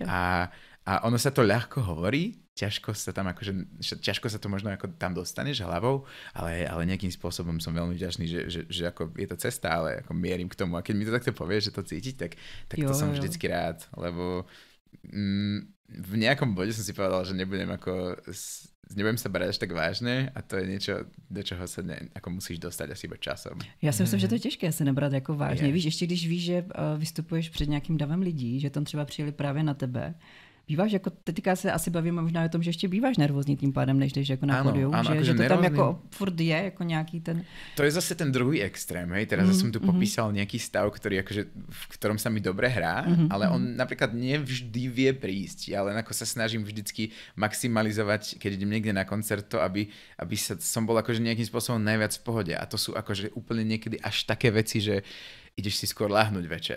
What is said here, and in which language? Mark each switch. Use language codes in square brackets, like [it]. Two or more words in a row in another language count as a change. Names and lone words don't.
[sk] A ono sa to ľahko hovorí, ťažko sa to možno ako tam dostaneš hlavou, ale nejakým spôsobom som veľmi vďačný, že ako je to cesta, ale ako mierim k tomu. A keď mi to takto povieš, že to cítiť, tak to som vždycky rád, lebo v nejakom bode som si povedal, že nebudem sa brať až tak vážne a to je niečo, do čeho sa ako musíš dostať asi iba časom. [cs] Já si myslím, že to je těžké se nebrat jako vážně. Víš, ještě když víš, že vystupuješ před nějakým davem lidí, že tam třeba přijeli právě na tebe, býváš jako, teďka se asi bavíme možná o tom, že ještě býváš nervózní tím pádem, než jdeš jako na pódium, že to tam jako furt je, jako nějaký ten... [sk] To je zase ten druhý extrém, hej, teraz som tu popísal nejaký stav, ktorý akože, v ktorom sa mi dobre hrá, ale on napríklad nevždy vie prísť, ja len ako sa snažím vždycky maximalizovať, keď idem niekde na koncert, to, aby som bol akože nejakým spôsobom najviac v pohode a to sú akože úplne niekedy až také veci, že ideš si skôr láhnuť večer.